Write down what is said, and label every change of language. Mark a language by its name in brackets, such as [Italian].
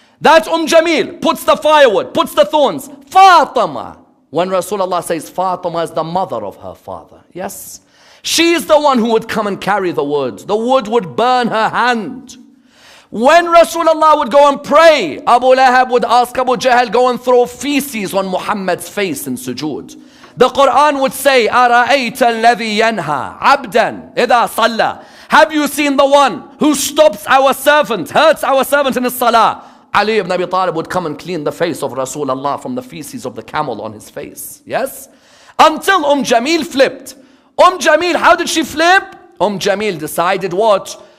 [English] That Jamil puts the firewood, puts the thorns. Fatima, when Rasulullah says Fatima is the mother of her father, yes? She is the one who would come and carry the wood. The wood would burn her hand. When Rasulullah would go and pray, Abu Lahab would ask Abu Jahl, go and throw feces on Muhammad's face in sujood. The Quran would say, [Arabic] أَرَأَيْتَ الَّذِي يَنْهَى عَبْدًا إِذَا صَلَّى. [English] Have you seen the one who stops our servant, hurts our servant in his salah? Ali ibn Abi Talib would come and clean the face of Rasulullah from the feces of the camel on his face. Yes? Until Jamil flipped. Jamil, how did she flip? Jamil decided what?